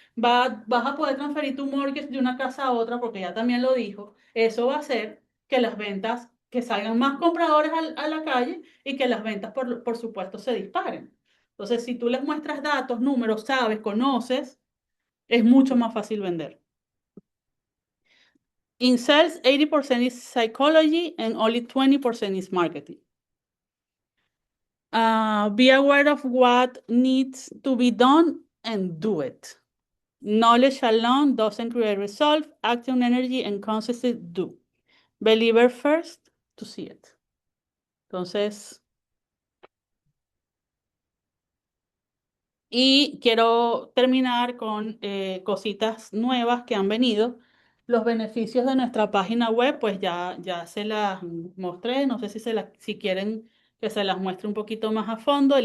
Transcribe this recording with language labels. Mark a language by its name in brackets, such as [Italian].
[Spanish] Vas a poder transferir tu mortgage de una casa a otra, porque ya también lo dijo. Eso va a hacer que las ventas, que salgan más compradores a la calle y que las ventas, por supuesto, se disparen. Entonces, si tú les muestras datos, números, sabes, conoces, es mucho más fácil vender. [English] In sales, 80% is psychology and only 20% is marketing. Be aware of what needs to be done and do it. Knowledge alone doesn't create results. Action, energy, and consistency do. Believer first to see it. [Spanish] Entonces, y quiero terminar con cositas nuevas que han venido. Los beneficios de nuestra página web, pues ya se las mostré. No sé si quieren que se las muestre un poquito más a fondo.